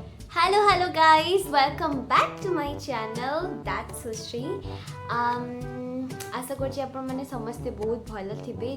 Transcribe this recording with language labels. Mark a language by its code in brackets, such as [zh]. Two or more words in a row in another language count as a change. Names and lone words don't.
[en] Hello guys, welcome back to my channel. That's Sushri. [or] ଆଶା କରୁଛି ଆପଣ ମାନେ ସମସ୍ତେ ବହୁତ ଭଲ ଥିବେ.